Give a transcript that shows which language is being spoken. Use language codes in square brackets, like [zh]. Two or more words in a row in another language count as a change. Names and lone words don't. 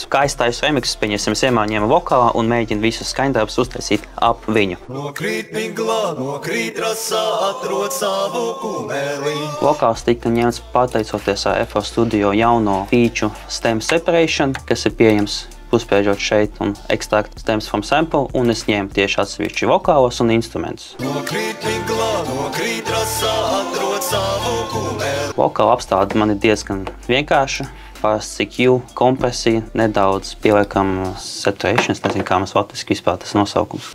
[lv] Kā aizstājas remixus, pieņemsim, es ieņēmu vokālā un mēģinu visus skaņdarbus uztaisīt ap viņu. Nokrīt miglā, nokrīt rasā, atrod savu kumeli. Vokāls tika ņemts pateicoties FL Studio jauno feature Stem Separation, kas ir pieejams puspēžot šeit un [en] extract stems from sample, [lv] un es ņēmu tieši atsevišķi vokālos un instrumentus. Nokrīt miglā, nokrīt rasā, atrod savu kumeli. Vokāla apstāde man ir diezgan vienkārša. Parasts CQ, kompresija, nedaudz pieliekam saturation, es nezinu, kā mēs latviski vispār tas nosaukums.